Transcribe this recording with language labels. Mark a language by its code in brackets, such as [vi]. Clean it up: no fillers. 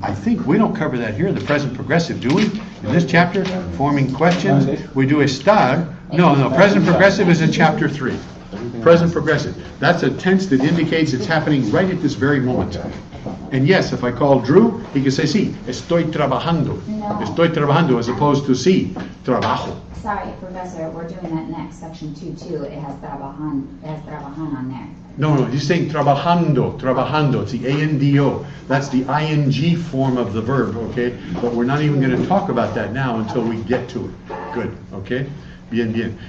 [en] I think we don't cover that here in the present progressive, do we? In this chapter, forming questions, we do estar. No, present progressive is in chapter 3. Present progressive. That's a tense that indicates it's happening right at this very moment. And yes, if I call Drew, he can say, [es] sí, estoy trabajando. [en] No. [es] Estoy trabajando, [en] as opposed to [es] sí, trabajo. [en] Sorry, Professor, we're doing that next, section 2 too. It has trabajan on there. No, he's saying trabajando. It's the A-N-D-O. That's the ing form of the verb, okay? But we're not even going to talk about that now until we get to it. Good, okay? Bien.